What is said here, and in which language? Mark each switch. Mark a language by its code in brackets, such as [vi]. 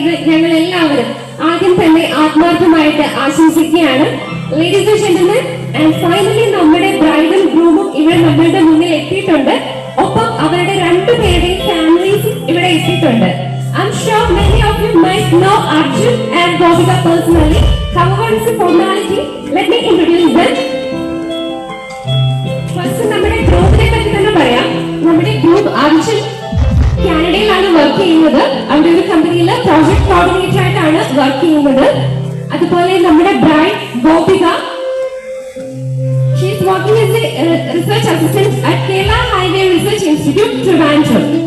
[ml] ഞങ്ങൾ എല്ലാവരും ആദ്യം തന്നെ ആത്മാർത്ഥമായിട്ട് ആശംസിക്കുകയാണ്. [en] ladies and gentlemen, and finally [ml] നമ്മുടെ ബ്രൈഡും ഗ്രൂമും ഇവിടെ നമ്മളുടെ മുന്നിൽ എത്തിയിട്ടുണ്ട്. ഒപ്പം അവരുടെ രണ്ടുപേരുടെയും ഫാമിലീസ് ഇവിടെ എത്തിയിട്ടുണ്ട്. [en] I'm sure many of you might know Arjun and Gopika personally. However, it's a formality. Let me introduce them. [ml] First നമ്മുടെ ഗ്രൂപ്പിനെ പറ്റി തന്നെ പറയാം. നമ്മുടെ ഗ്രൂപ്പ് അർജുൻ കാനഡയിലാണ് വർക്ക് ചെയ്യുന്നത്. അവിടെ ഒരു കമ്പനിയിൽ പ്രോജക്ട് കോർഡിനേറ്റർ ആയിട്ടാണ് വർക്ക് ചെയ്യുന്നത്. അതുപോലെ നമ്മുടെ bride [en] Gopika, she is working as a research assistant at Kerala highway research institute Trivandrum.